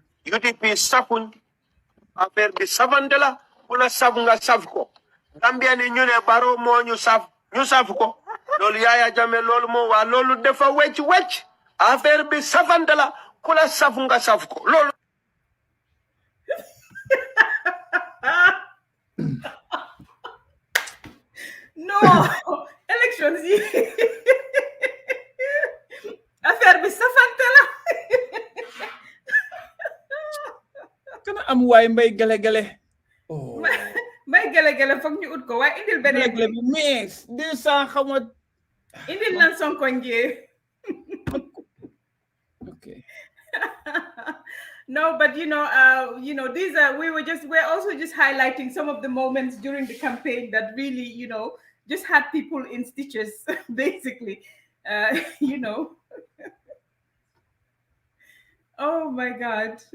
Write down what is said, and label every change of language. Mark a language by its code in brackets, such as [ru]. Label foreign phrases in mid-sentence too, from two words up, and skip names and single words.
[wo] UDP safuñ affaire bi safante la kula saf nga saf ko. Gambia ni ñu ne Barrow moo ñu saf ko. Loolu Yaya Jammeh loolu moo waa loolu dafa wecc affaire bi safante la kula saf nga saf ko loolu. No, elections yi affaire bi safante la. Kana am waay mbay gele. Oh. Mbay gele foog ñu ut ko waaye indil beneen gele bi mais 200 xamat indil lan Sonko njee. [en] Okay. No, but we're also just highlighting some of the moments during the campaign that really, just had people in stitches, basically, Oh my God.